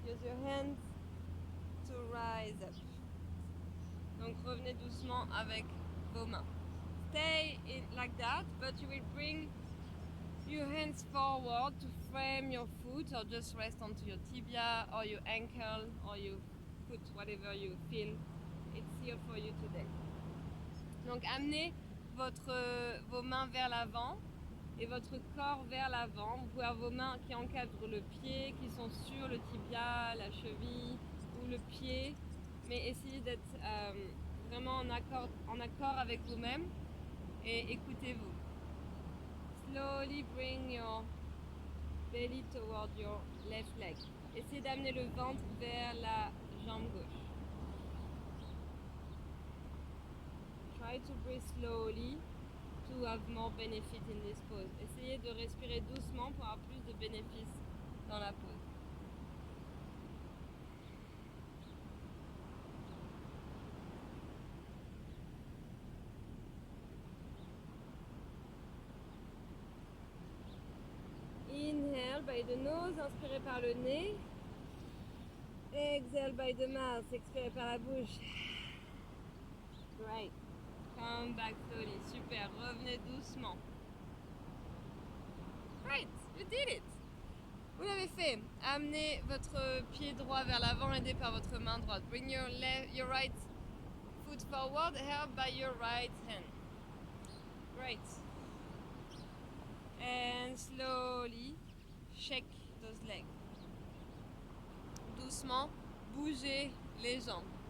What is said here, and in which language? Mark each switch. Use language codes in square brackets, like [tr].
[en] Use your hands to rise up. [fr] Donc revenez doucement avec vos mains. [en] Stay in like that, but you will bring your hands forward to frame your foot or just rest onto your tibia or your ankle or your foot, whatever you feel it's here for you today. [fr] Donc amenez vos mains vers l'avant et votre corps vers l'avant. Vous pouvez avoir vos mains qui encadrent le pied, qui sont sur le tibia, la cheville ou le pied, mais essayez d'être vraiment en accord avec vous-même et écoutez-vous. [en] Slowly bring your belly toward your left leg. [fr] Essayez d'amener le ventre vers la jambe gauche. [en] Try to breathe slowly to have more benefit in this pose. [fr] Essayez de respirer doucement pour avoir plus de bénéfices dans la pose. [en] Inhale by the nose, [fr] inspirez par le nez. [en] Exhale by the mouth, [fr] expirez par la bouche. [en] Great. Come back slowly. Super. [fr] Revenez doucement. [en] Great. You did it. [fr] Vous l'avez fait. Amenez votre pied droit vers l'avant, aidé par votre main droite. [en] Bring your right foot forward, held by your right hand. Great. And slowly shake those legs. [fr] Doucement, bougez les jambes.